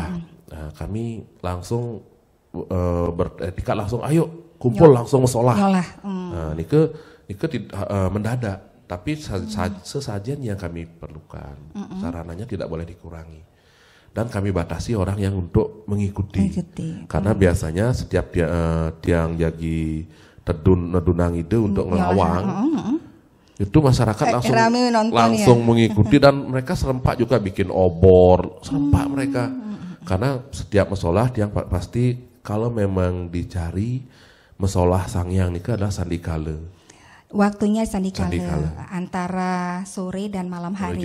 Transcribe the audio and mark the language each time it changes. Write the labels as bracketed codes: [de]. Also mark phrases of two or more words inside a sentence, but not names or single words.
[id] Kami langsung beretikat langsung, ayo kumpul langsung mensolah. Nike mendadak, tapi sesajen yang kami perlukan, sarananya tidak boleh dikurangi. Dan kami batasi orang yang untuk mengikuti. Karena biasanya setiap [ban] tiang jagi nedunang ide [id] untuk ngelawang, itu masyarakat langsung mengikuti dan mereka serempak juga bikin obor, serempak mereka. Karena setiap [ban] mesolah tiang [id] pasti kalau memang dicari mesolah sangyang ini adalah sandikala. Waktunya sandikala antara sore dan malam hari.